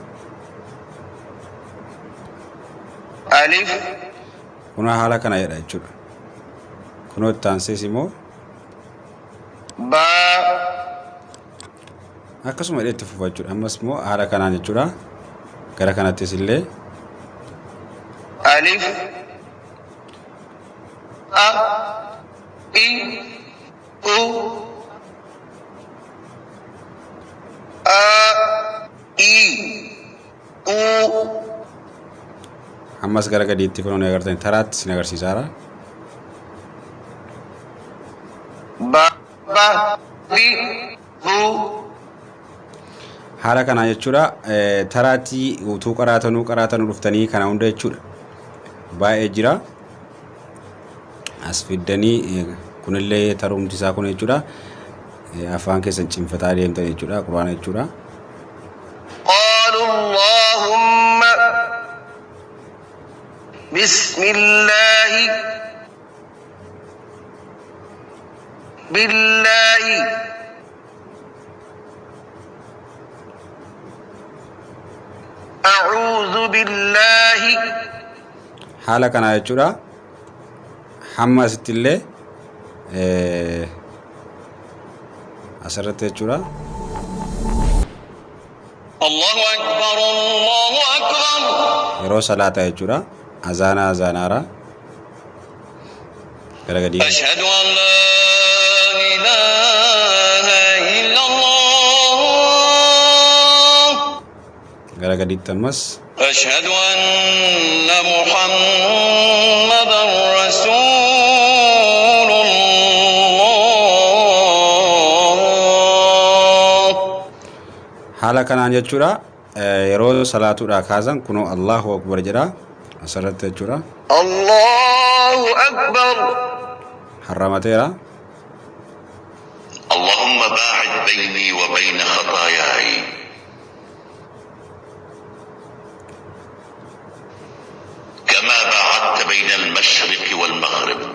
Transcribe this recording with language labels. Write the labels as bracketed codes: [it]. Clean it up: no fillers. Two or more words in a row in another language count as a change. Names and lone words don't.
[om] Alif kun haala kana jedha jechuudha. Kun itti aansees immoo ba akkasuma itti fufa jechuudha. Ammas immoo haala kanaan jechuudha. Gara kanattis illee alif a i ammas gara gadiitti kun agartan taraatti sin agarsiisaara. Haala kanaa jechuudha. Taraatti utuu qaraatanuu dhuftanii kana hunda jechuudha. Baay'ee jira. As fiddanii kunillee tarumti isaa kun jechuudha. Afaan keessan cinfataa deemtan jechuudha. Quraana jechuudha. [ar] اللهم بسم الله بالله أعوذ بالله [om] haala kana jechuudha. Hamma asittillee asirratti jechuudha. [ar] الله أكبر [om] yeroo salaataa jechuudha. Azaanaara gara gadii [ar] أشهد أن لا إله إلا الله [om] gara gadiitti ammas [ar] أشهد أن محمدا [om] haala kanaan jechuudha. Yeroo salaatuudha kaasan kunoo [ar] الله أكبر [om] jedha asirratti jechuudha. [ar] الله أكبر harramateera. اللهم باعد بيني وبين خطاياي كما باعدت بين المشرق والمغرب.